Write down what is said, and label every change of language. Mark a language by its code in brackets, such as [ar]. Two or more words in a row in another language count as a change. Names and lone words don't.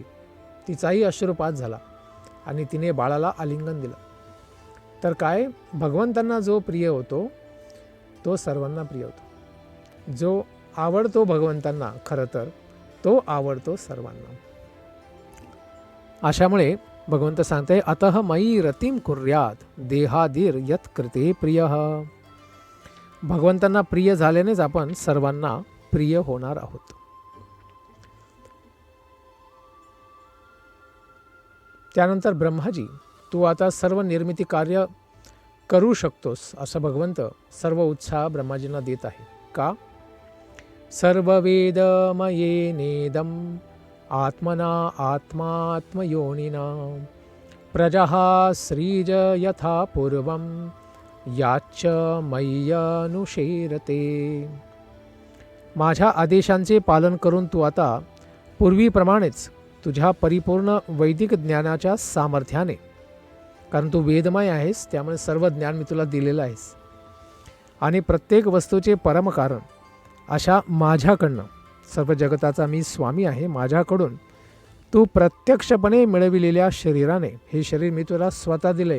[mr] तिचाही अश्रुपात झाला आणि तिने बाळाला आलिंगन दिलं. तर काय, भगवंतांना जो प्रिय होतो तो सर्वांना प्रिय होतो. जो आवडतो भगवंतांना खरं तर तो आवडतो सर्वांना. अशामुळे भगवंत सांगते [sa] अतः मयी रतिम कुर्यात देहादीर यत कृते प्रियः. [mr] भगवंतांना प्रिय झाल्यानेच आपण सर्वांना प्रिय होणार आहोत. त्यानंतर ब्रह्माजी तू आता सर्व निर्मिती कार्य करू शकतोस असं भगवंत सर्व उत्साह ब्रह्माजींना देत आहे. का? [sa] सर्ववेदमयेनेदं आत्मना आत्मात्मयोनिना प्रजः श्रीज यथा पूर्वं याच्च मय्यनुशेरते. [mr] माझ्या आदेशांचे पालन करून तू आता पूर्वीप्रमाणेच तुझ्या परिपूर्ण वैदिक ज्ञानाच्या सामर्थ्याने, कारण तू वेदमय आहेस त्यामुळे सर्व ज्ञान मी तुला दिलेलं आहेस, आणि प्रत्येक वस्तूचे परमकारण अशा माझ्याकडनं, सर्व जगताचा मी स्वामी आहे, माझ्याकडून तू प्रत्यक्षपणे मिळविलेल्या शरीराने, हे शरीर मी तुला स्वतः दिले.